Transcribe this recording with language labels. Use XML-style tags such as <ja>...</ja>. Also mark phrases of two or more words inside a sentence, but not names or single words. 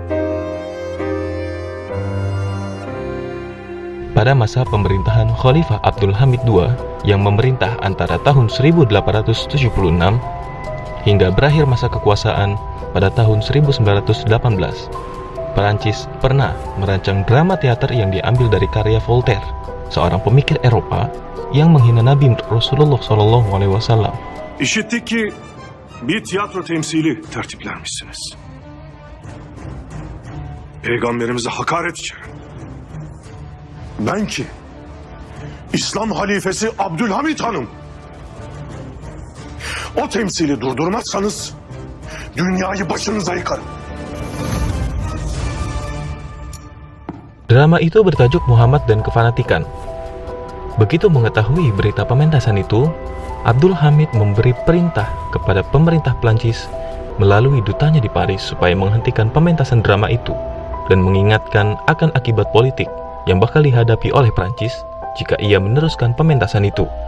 <ms>Pada masa pemerintahan Khalifah Abdul Hamid II yang memerintah antara tahun 1876 hingga berakhir masa kekuasaan pada tahun 1918, Perancis pernah merancang drama teater yang diambil dari karya Voltaire, seorang pemikir Eropa yang menghina Nabi Rasulullah SAW.</ms> <tr>İşittik ki bir tiyatro temsili tertiplenmişsiniz. Peygamberimize hakaret içeren. Ben ki, İslam halifesi Abdülhamit Hanım. O temsili durdurmazsanız, dünyayı başınıza yıkarım.</tr> <ms>Drama itu bertajuk Muhammad dan Kefanatikan. Begitu mengetahui berita pementasan itu, Abdul Hamid memberi perintah kepada pemerintah Prancis melalui dutanya di Paris supaya menghentikan pementasan drama itu dan mengingatkan akan akibat politik yang bakal dihadapi oleh Prancis jika ia meneruskan pementasan itu.</ms>